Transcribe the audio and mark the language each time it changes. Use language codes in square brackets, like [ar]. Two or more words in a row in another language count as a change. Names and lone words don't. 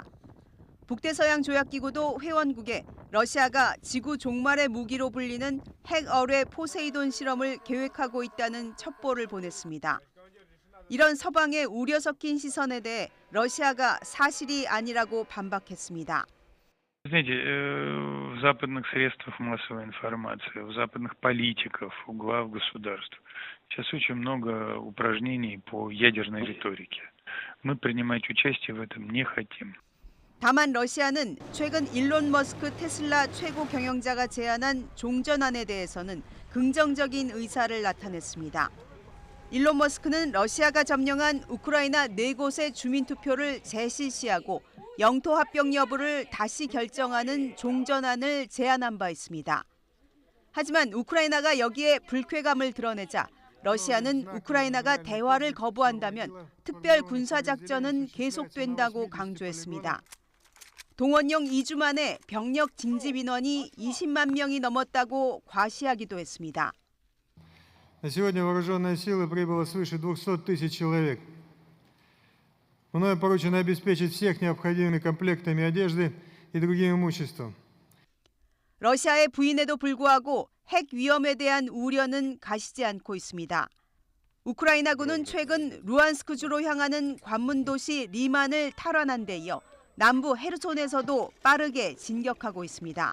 [ko] 북대서양 조약기구도 회원국에 러시아가 지구 종말의 무기로 불리는 핵어뢰 포세이돈 실험을 계획하고 있다는 첩보를 보냈습니다. 이런 서방의 우려 섞인 시선에 대해 러시아가 사실이 아니라고 반박했습니다. [ru] Знаете, в западных средствах массовой информации, у западных политиков, у глав государств сейчас очень много упражнений по ядерной риторике. Мы принимать участие в этом не хотим. [ko] 다만 러시아는 최근 일론 머스크 테슬라 최고 경영자가 제안한 종전안에 대해서는 긍정적인 의사를 나타냈습니다. 일론 머스크는 러시아가 점령한 우크라이나 4곳의 주민투표를 재실시하고 영토 합병 여부를 다시 결정하는 종전안을 제안한 바 있습니다. 하지만 우크라이나가 여기에 불쾌감을 드러내자 러시아는 우크라이나가 대화를 거부한다면 특별 군사작전은 계속된다고 강조했습니다. 동원령 2주 만에 병력 징집 인원이 20만 명이 넘었다고 과시하기도 했습니다. [ru] На сегодня вооруженные силы прибыло свыше 200 тысяч человек. Мною поручено обеспечить всех необходимыми комплектами одежды и другим имуществом. [ko] 러시아의 부인에도 불구하고 핵 위험에 대한 우려는 가시지 않고 있습니다. 우크라이나군은 최근 루안스크주로 향하는 관문 도시 리만을 탈환한 데 이어 남부 헤르손에서도 빠르게 진격하고 있습니다.